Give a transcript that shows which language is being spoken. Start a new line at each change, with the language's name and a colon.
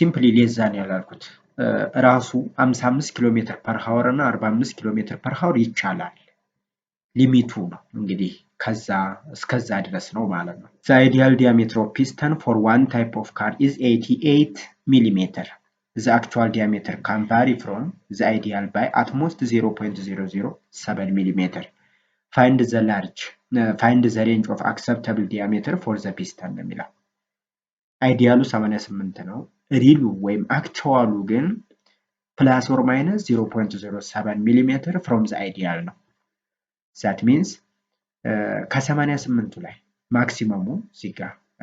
English: ሲምፕሊ ሌስ ዛን
Amharic: ያላልኩት ራሱ 55 ኪሎ ሜትር ፐር ሃወር እና 45 ኪሎ ሜትር ፐር ሃወር ይቻላል። ሊሚቱ ነው እንግዲህ ከዛ እስከዛ ድረስ ነው ማለት ነው።
English: The ideal diameter of piston for one type of car is 88 millimeter. The actual diameter can vary from the ideal by at most 0.007 millimeter. Find the range of acceptable diameter for the piston
Amharic: ነው የሚለው። አይዲያሉ 88 ነው። ሪሉ ወይም አክቹዋሉ ግን
English: ፕላስ ኦር ማይነስ 0.07 ሚሊሜትር ፍሮም ዘ አይዲያል
Amharic: ነው።
English: ዛት ሚንስ
Amharic: ከ88ቱ ላይ ማክሲመሙ እዚህ ጋር